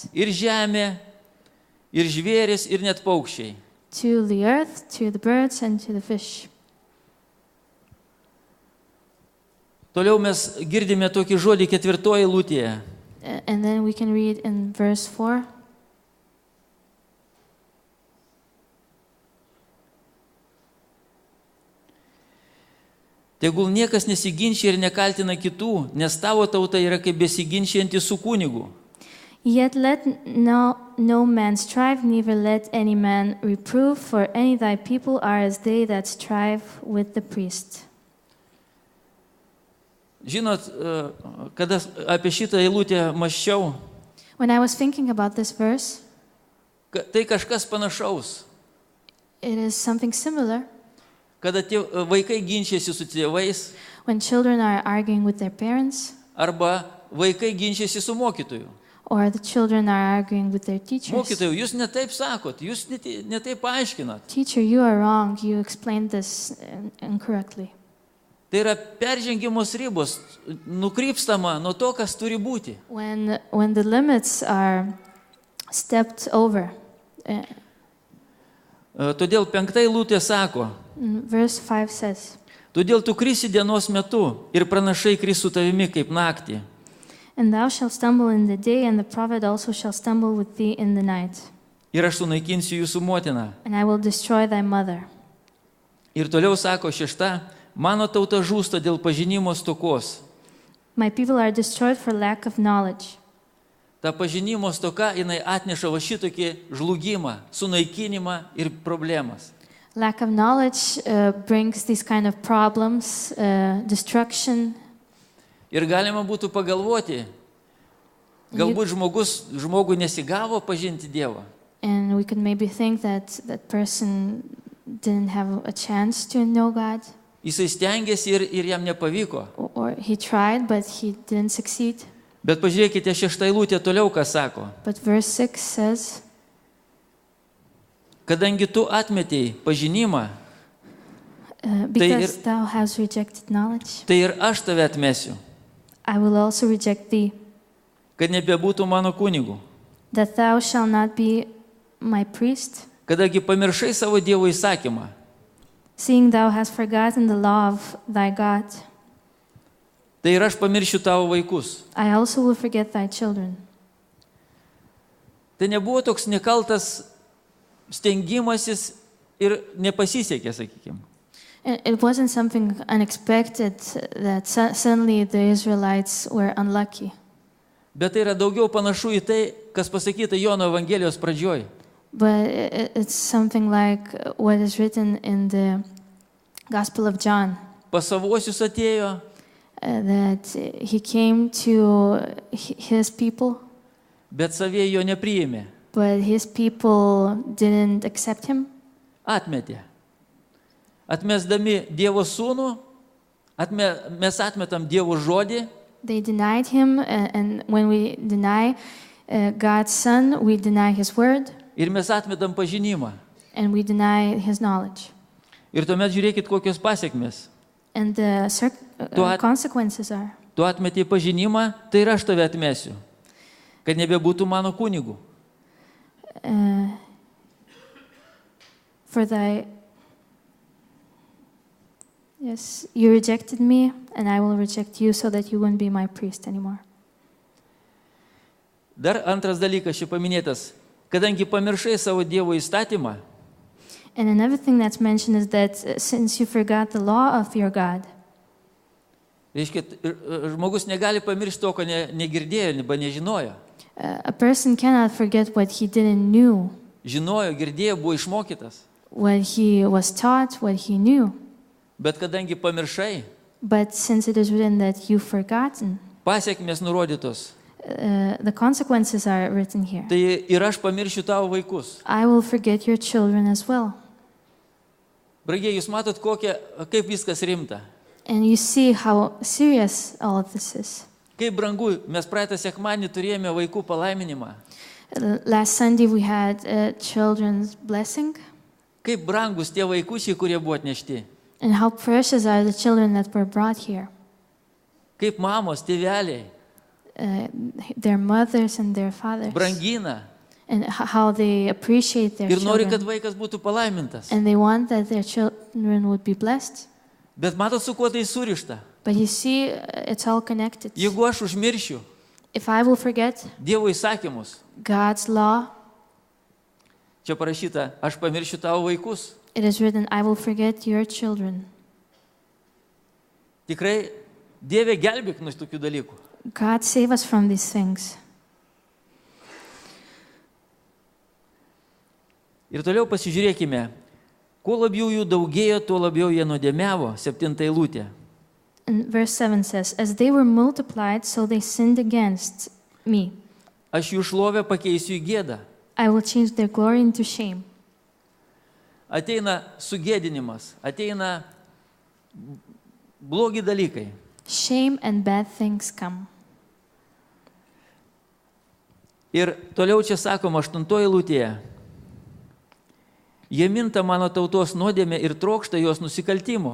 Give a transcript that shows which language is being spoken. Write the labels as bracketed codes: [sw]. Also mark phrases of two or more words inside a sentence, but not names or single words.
[lt] Ir žemė, ir žvėris, ir net paukščiai. [en] To the earth, to the birds, and to the fish. [lt] Toliau mes girdime tokį žodį 4 eilutėje. [en] And then we can read in verse 4. [lt] Tegul niekas nesiginčia ir nekaltina kitų, nes tavo tauta yra kaip besiginčianti su kunigu. [en] Yet let no man strive, neither let any man reprove, for any thy people are as they that strive with the priest. [lt] Žinot, kada apie šitą eilutę mąsčiau, [en] When I was thinking about this verse, [lt] tai kažkas panašaus. [en] it is something similar. [lt] Kada tie vaikai ginčiasi su tėvais, [en] When children are arguing with their parents, [lt] arba vaikai ginčiasi su mokytoju. [en] or the children are arguing with their teachers. [lt] Mokytojau, jūs ne taip sakot, jūs ne taip paaiškinat. [en] Teacher, you are wrong. You explained this incorrectly. [lt] Tai yra peržengimos ribos, nukrypstama nuo to, kas turi būti. [en] When the limits are stepped over. [lt] Todėl 5 eilutė sako, [en] Verse 5 says, [lt] todėl tu krisi dienos metu ir pranašai kris su tavimi kaip naktį. [en] and thou shalt stumble in the day, and the prophet also shall stumble with thee in the night. [lt] Ir aš sunaikinsiu jūsų motiną. [en] And I will destroy thy mother. [lt] Ir toliau sako 6, mano tauta žūsta dėl pažinimo stokos. [en] My people are destroyed for lack of knowledge. [lt] Ta pažinimo stoka, jinai atneša va šitokį žlugimą, sunaikinimą ir problemas. [en] Lack of knowledge brings these kind of problems, destruction. [lt] Ir galima būtų pagalvoti, galbūt žmogui nesigavo pažinti Dievą. [en] And we could maybe think that that person didn't have a chance to know God, [lt] Jisai stengiasi ir jam nepavyko. [en] or he tried, but he didn't succeed. [lt] Bet pažiūrėkite 6 eilutė toliau, ką sako. [en] But verse 6 says, [lt] Kadangi tu atmetei pažinimą, [en] because thou hast rejected knowledge, [lt] tai ir aš tave atmesiu, [en] I will also reject thee, [lt] kad nebebūtų mano kunigų. [en] that thou shalt not be my priest, [lt] Kadangi pamiršai savo Dievo įsakymą, [en] seeing thou hast forgotten the law of thy God. [lt] tai ir aš pamiršiu tavo vaikus. [en] I also will forget thy children. [lt] Tai nebuvo toks nekaltas stengimasis ir nepasisekė, sakykime. [en] It wasn't something unexpected that suddenly the Israelites were unlucky. [lt] Bet tai yra daugiau panašu į tai, kas pasakyta Jono Evangelijos pradžioj. [en] But it's something like what is written in the Gospel of John, [lt] Pas savuosius atėjo, [en] that he came to his people, [lt] bet savie jo nepriėmė. [en] but his people didn't accept him. [lt] Atmetė. Atmesdami Dievo sūnų, mes atmetam Dievo žodį, [en] They denied him, and when we deny God's Son, we deny his word, [lt] ir mes atmetam pažinimą. [en] and we deny his knowledge. [lt] Ir tuomet žiūrėkit, kokios pasiekmes. [en] And the consequences are, [lt] Tu atmetei pažinimą, tai ir aš tave atmesiu, kad nebebūtų mano kunigų. [en] Yes, you rejected me, and I will reject you so that you won't be my priest anymore. [lt] Dar antras dalykas čia paminėtas, kadangi pamiršai savo Dievo įstatymą, [en] And another thing that's mentioned is that since you forgot the law of your God, [lt] reiškia, žmogus negali pamiršti to, ko negirdėjo, arba nežinojo. [en] a person cannot forget what he didn't knew, [lt] Žinojo, girdėjo, buvo išmokytas. [en] what he was taught, what he knew. [lt] Bet kadangi pamiršai, [en] But since it is written that you've forgotten, [lt] pasiekmes nurodytos. [en] The consequences are written here. [lt] Tai ir aš pamiršiu tavo vaikus. [en] I will forget your children as well. [lt] Brangiai, jūs matot, kaip viskas rimta. [en] And you see how serious all of this is. [lt] Kaip brangu, mes praeitą sekmadienį turėjome vaikų palaiminimą. [en] Last Sunday we had children's blessing. [lt] Kaip brangus tie vaikučiai, kurie buvo atnešti. [en] And how precious are the children that were brought here. [lt] Kaip mamos, tėveliai. [en] Their mothers and their fathers. [lt] Brangina. [en] And how they appreciate their [lt] Ir nori, kad [en] children. [lt] vaikas būtų palaimintas. [en] And they want that their children would be blessed. [lt] Bet matot, su kuo tai surišta. [en] But you see, it's all connected. [lt] Jeigu aš užmiršiu [en] If I will forget [lt] Dievo įsakymus, [en] God's law, [lt] čia parašyta, aš pamiršiu tavo vaikus. [en] it is written, I will forget your children. [lt] Tikrai, Dieve, gelbėk nuo tokių dalykų. [en] God save us from these things. [lt] Ir toliau pasižiūrėkime, kuo labiau jų daugėjo, tuo labiau jie nuodėmiavo, 7 eilutė. [en] And verse 7 says, as they were multiplied, so they sinned against me. [lt] Aš jų šlovę pakeisiu į gėdą. [en] I will change their glory into shame. [lt] Ateina sugėdinimas, ateina blogi dalykai. [en] Shame and bad things come. [lt] Ir toliau čia sakoma 8 eilutėje. Jie minta mano tautos nuodėmę ir trokšta jos nusikaltimo.